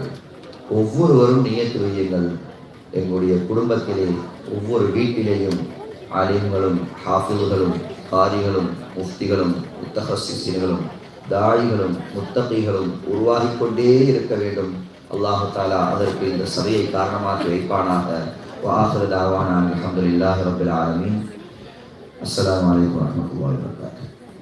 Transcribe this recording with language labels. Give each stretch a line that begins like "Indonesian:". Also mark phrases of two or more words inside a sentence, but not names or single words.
Tamil: ஒவ்வொருவரும் நியத்து வையுங்கள், எங்களுடைய குடும்பத்திலே ஒவ்வொரு வீட்டிலேயும் ஆலிம்களும் ஹாஃபில்களும் காரிகளும் முஃப்திகளும் முத்தஹஸ்ஸிஸ்களும் தாயிகளும் முத்தகீகளும் உருவாகிக் கொண்டே இருக்க வேண்டும்.
Arabic: الله تعالى
Tamil: அதற்கு இந்த சபையை காரணமாக்கி வைப்பானாக.
Arabic: وآخر دعوانا الحمد لله رب العالمين. السلام عليكم ورحمة الله وبركاته.